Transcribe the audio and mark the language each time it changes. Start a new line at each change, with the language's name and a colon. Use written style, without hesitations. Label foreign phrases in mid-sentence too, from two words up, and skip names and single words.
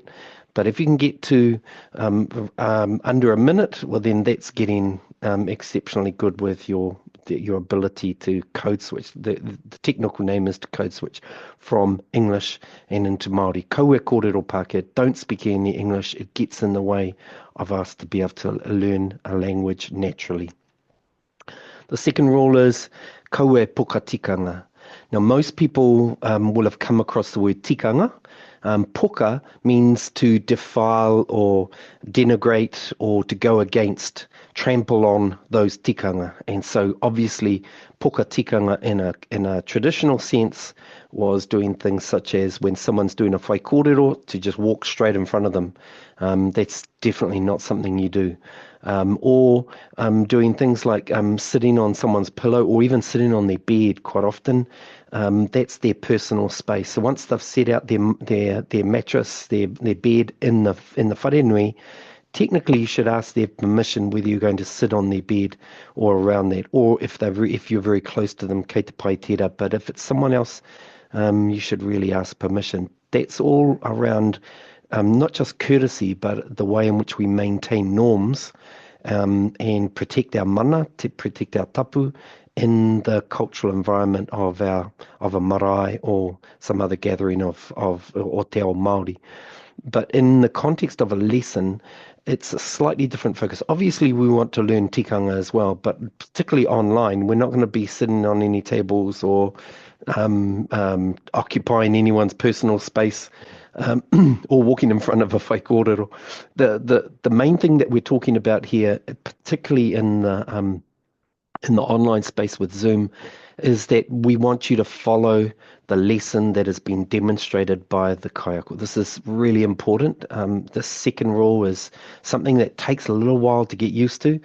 English: But if you can get to under a minute, well, then that's getting exceptionally good with your ability to code switch. The technical name is to code switch from English and into Māori.
Māori: Kaua kōrero Pākehā,
English: don't speak any English. It gets in the way of us to be able to learn a language naturally. The second rule is
Māori: kaua puka tikanga.
English: Now, most people will have come across the word tikanga. Puka means to defile or denigrate or to go against, trample on those tikanga. And so obviously
Māori: puka tikanga
English: in a traditional sense was doing things such as when someone's doing a
Māori: whai kōrero,
English: to just walk straight in front of them. That's definitely not something you do. Or doing things like sitting on someone's pillow or even sitting on their bed quite often. That's their personal space. So once they've set out their mattress, their bed in the wharenui, technically you should ask their permission whether you're going to sit on their bed or around that, or if you're very close to them,
Māori: kei te pai tērā.
English: But if it's someone else, you should really ask permission. That's all around not just courtesy, but the way in which we maintain norms and protect our mana, to protect our tapu in the cultural environment of a marae or some other gathering of
Māori: te ao Māori.
English: But in the context of a lesson, it's a slightly different focus. Obviously, we want to learn tikanga as well, but particularly online, we're not going to be sitting on any tables or occupying anyone's personal space or walking in front of a
Māori: whai kōrero.
English: The main thing that we're talking about here, particularly in the online space with Zoom, is that we want you to follow the lesson that has been demonstrated by the kaiako. This is really important. The second rule is something that takes a little while to get used to.